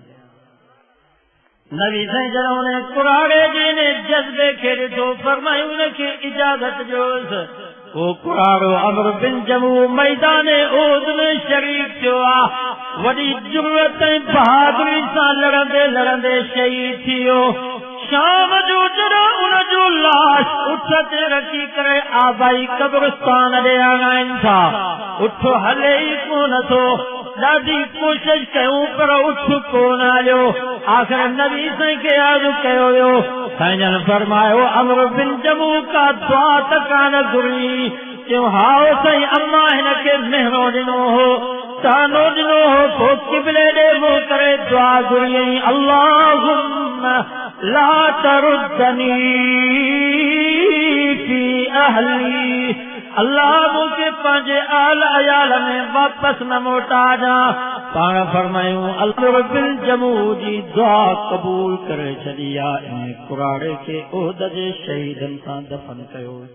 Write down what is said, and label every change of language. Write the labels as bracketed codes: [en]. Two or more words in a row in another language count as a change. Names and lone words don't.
[sd] नबी साईं जॾहिं उन कुराड़े जे ने जज़्बे खे ॾिठो फरमायो उनखे इजाज़त ॾियोसि। वो कुरारो अमर बिन जमूह मैदाने ओद में शरीक थियो आहे। वॾी जुर्रत ऐं बहादुरी सां लड़ंदे लड़ंदे शहीद थी वियो। शाम जो जॾहिं उन जो लाश उठ ते रखी करे आबाई कब्रिस्तान ॾे आणाइनि था, उठ हले ई कोन थो। ॾाढी कोशिश कयूं पर उठ कोन आयो। आख़िर नबी साईं खे अर्ज़ कयो वियो। साईं जन फरमायो अमर बिन जमूह का दुआ त कान घुरी। चयो हाओ साईं अम्मा हिन खे महिरो ॾिनो हो, तानो ॾिनो हो, पोइ क़िबले ॾे मुंहुं करे दुआ घुरी [ar] اللهم لا تردني في أهلي. [sd] अल्लाह मूंखे पंहिंजे आल अयाल में वापसि न मोटाजां। पाण फरमायूं अमर बिन जमूह जी दुआ क़बूल करे छॾी आहे। इन कुराड़े खे ओहद जे शहीदनि सां दफ़न कयो।